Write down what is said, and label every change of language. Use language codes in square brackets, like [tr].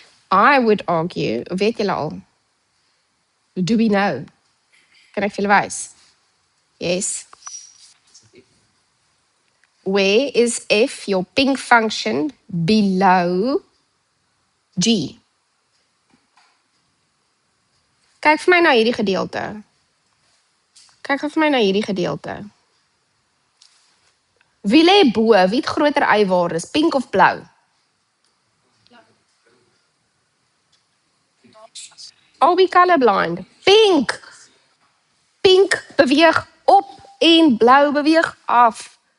[en] I would argue, [af] weet julle al, [en] do we know? [af] Kan ek vir julle wys? Yes. [en] Where is f, your pink function, below g? [af] Kyk vir my na hierdie gedeelte. Kyk vir my na hierdie gedeelte. Wie lê bo? Wie het groter y-waardes, pink of blou? [en] Are we colorblind? [af] Pink! Pink beweeg op en blou beweeg af.